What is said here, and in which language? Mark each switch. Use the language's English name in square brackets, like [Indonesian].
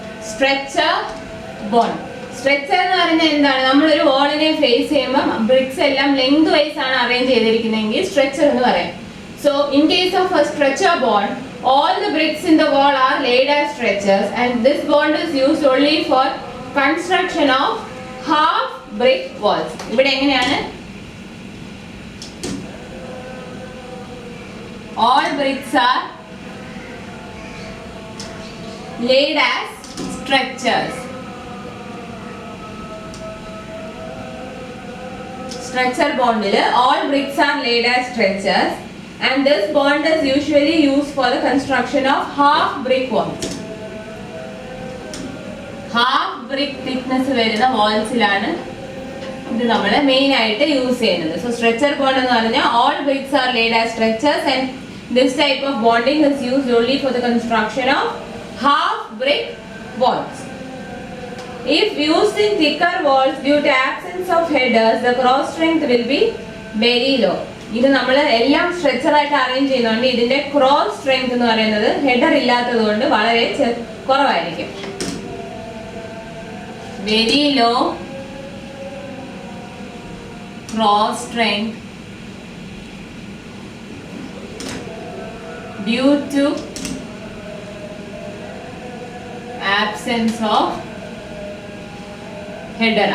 [Malayalam] Stretcher bond. Stretcher എന്ന് പറയുന്നത് എന്താണ്? നമ്മളൊരു വാളിനെ ഫേസ് ചെയ്യുമ്പോൾ ബ്രിക്സ് എല്ലാം ലെങ്ത് വൈസ് ആണ് അറേഞ്ച് ചെയ്തിരിക്കുന്നതെങ്കിൽ സ്ട്രെച്ചർ എന്ന് പറയാം. [English] So in case of a stretcher bond, all the bricks in the wall are laid as stretchers and this bond is used only for construction of half brick walls. [Malayalam] ഇവിടെ എങ്ങനെയാണ്? [English] all bricks are laid as stretchers. Structure bond all bricks are laid as stretchers and this bond is usually used for the construction of half brick walls. [Malayalam] Half brick thickness വരുന്ന walls-ലാണ് ഇത് നമ്മൾ main ആയിട്ട് use ചെയ്യുന്നത്. [English] So stretcher bond [Malayalam] എന്ന് പറഞ്ഞാൽ [English] all bricks are laid as structures and this type of bonding is used only for the construction of half brick walls. If used in thicker walls due to absence of headers, the cross strength will be very low. [Malayalam] ഇത് നമ്മൾ എല്ലാം stretcher ആയിട്ട് arrange ചെയ്യുന്നുണ്ട്. ഇതിന്റെ cross strength എന്ന് പറയുന്നത് header ഇല്ലാത്തത് കൊണ്ട് വളരെ കുറവായിരിക്കും. [English] Very low cross strength due to absence of header.